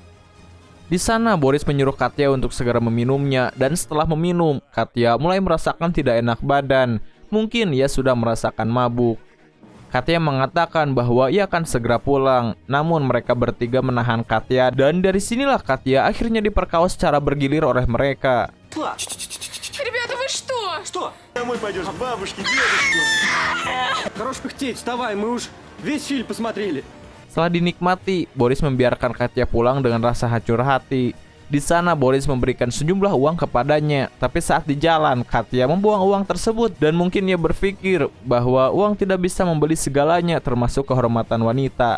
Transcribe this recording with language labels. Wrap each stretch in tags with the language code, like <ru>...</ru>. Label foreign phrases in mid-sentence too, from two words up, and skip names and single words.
<id>Di sana Boris menyuruh Katya untuk segera meminumnya, dan setelah meminum, Katya mulai merasakan tidak enak badan. Mungkin ia sudah merasakan mabuk. Katya mengatakan bahwa ia akan segera pulang, namun mereka bertiga menahan Katya, dan dari sinilah Katya akhirnya diperkaos secara bergilir oleh mereka.</id> <ru>Ребята, вы что? Что? Домой пойдешь к бабушке, дедушке. Хорош пыхтеть, вставай, мы уж весь фильм посмотрели.</ru> <id>Setelah dinikmati, Boris membiarkan Katya pulang dengan rasa hancur hati. Di sana Boris memberikan sejumlah uang kepadanya, tapi saat di jalan Katya membuang uang tersebut dan mungkin ia berpikir bahwa uang tidak bisa membeli segalanya termasuk kehormatan wanita.</id>